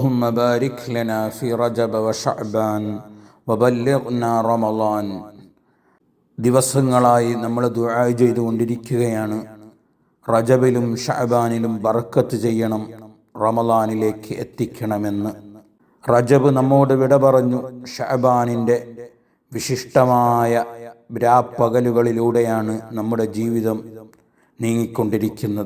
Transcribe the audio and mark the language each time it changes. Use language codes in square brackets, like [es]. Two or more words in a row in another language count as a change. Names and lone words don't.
[ar] اللهم بارك لنا في رجب وشعبان وبلغنا رمضان. [ml] ദിവസങ്ങളായി നമ്മൾ ദുആ ചെയ്തുകൊണ്ടിരിക്കുകയാണ്. റജബിലും ഷഅബാനിലും ബർക്കത്ത് ചെയ്യണം, റമളാനിലേക്ക് എത്തിക്കണമെന്ന്. റജബ് നമ്മോട് വിട പറഞ്ഞു. ഷഅബാനിൻ്റെ വിശിഷ്ടമായ രാപ്പകലുകളിലൂടെയാണ് നമ്മുടെ ജീവിതം നീങ്ങിക്കൊണ്ടിരിക്കുന്നത്.